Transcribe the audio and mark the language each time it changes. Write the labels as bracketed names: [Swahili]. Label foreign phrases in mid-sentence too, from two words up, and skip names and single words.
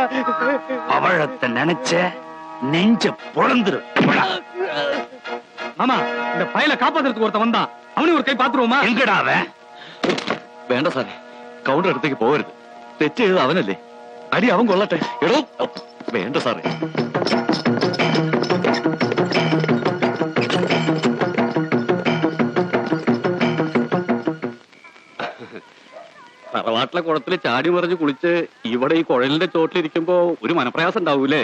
[Tamil] அவழத்தை நினைச்ச நெஞ்ச பொழந்துரு. மாமா, இந்த பையல காப்பாத்துறதுக்கு ஒருத்த வந்தான். அவனையும் ஒரு கை பாத்துருவோமா? எங்கடா அவன்? [Malayalam] വേണ്ട സാറേ, കൗണ്ടർ അടുത്തേക്ക് പോകരുത്. തെറ്റ് ചെയ്തത് അവനല്ലേ, അടി അവൻ കൊള്ളട്ടെ. എടോ വേണ്ട സാറേ. തറവാട്ടിലെ കുളത്തിൽ ചാടി മറിഞ്ഞ് കുളിച്ച് ഇവിടെ ഈ കുഴലിന്റെ ചോട്ടിലിരിക്കുമ്പോ ഒരു മനപ്രയാസം ഉണ്ടാവൂലേ?